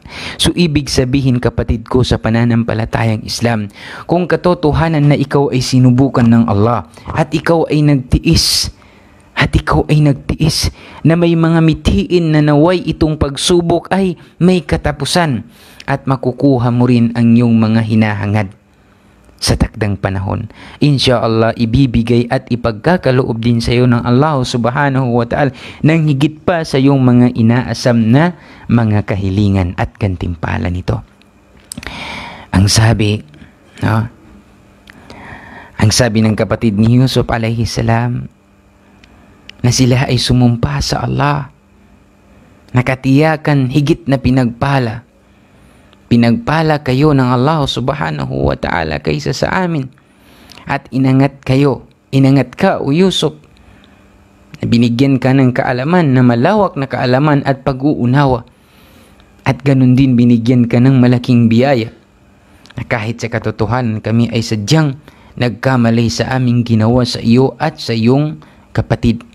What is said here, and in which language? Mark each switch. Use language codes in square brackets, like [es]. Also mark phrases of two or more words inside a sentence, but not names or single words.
[tl] So ibig sabihin, kapatid ko sa pananampalatayang Islam, kung katotohanan na ikaw ay sinubukan ng Allah at ikaw ay nagtiis at at ikaw ay nagtiis na may mga mithiin na naway itong pagsubok ay may katapusan at makukuha mo rin ang iyong mga hinahangad sa takdang panahon. Inshallah, ibibigay at ipagkakaloob din sa iyo ng Allah [ar] سبحانه وتعالى [tl] ng higit pa sa iyong mga inaasam na mga kahilingan at gantimpala nito. Ang sabi ng kapatid ni Yusuf [ar] عليه السلام [tl] na sila ay sumumpa sa Allah, nakatiyakan higit na pinagpala kayo ng Allah [ar] سبحانه وتعالى [tl] kaysa sa amin. At inangat ka o Yusuf, binigyan ka ng kaalaman na malawak na kaalaman at pag-uunawa. At ganun din binigyan ka ng malaking biyaya na kahit sa katotohanan kami ay sadyang nagkamali sa aming ginawa sa iyo at sa iyong kapatid.